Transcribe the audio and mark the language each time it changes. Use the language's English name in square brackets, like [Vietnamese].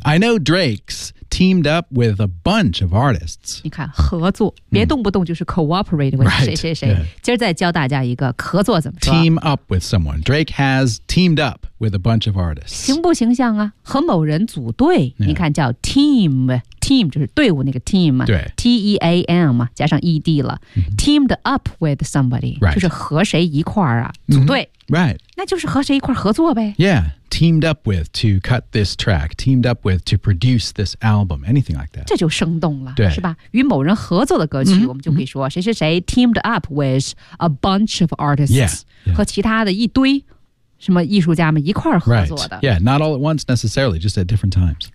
[English] I know Drake's teamed up with a bunch of artists. [Chinese] 你看，合作，别动不动就是 [English] cooperate with、 right. [Chinese] 谁谁谁。 [English] Yeah. [Chinese] 今儿再教大家一个合作怎么说。 [English] Team up with someone. Drake has teamed up with a bunch of artists. [Chinese] 形不形象啊？和某人组队。 [English] Yeah. [Chinese] 你看，叫 team, team 就是队伍那个 team, 对 T-E-A-M, 加上 E-D 了。 [English] Mm-hmm. Teamed up with somebody,、 right. [Chinese] 就是和谁一块儿啊，组队。 [English] Mm-hmm. Right. [Chinese] 那就是和谁一块合作呗。 [English] Yeah, teamed up with to cut this track, teamed up with to produce this album, anything like that. [Chinese] 这就生动了，对，是吧？与某人合作的歌曲、mm-hmm. 我们就可以说谁谁谁 [English] teamed up with a bunch of artists, yeah, yeah. [Chinese] 和其他的一堆什么艺术家们一块合作的。 [English] Right. Yeah, not all at once necessarily, just at different times.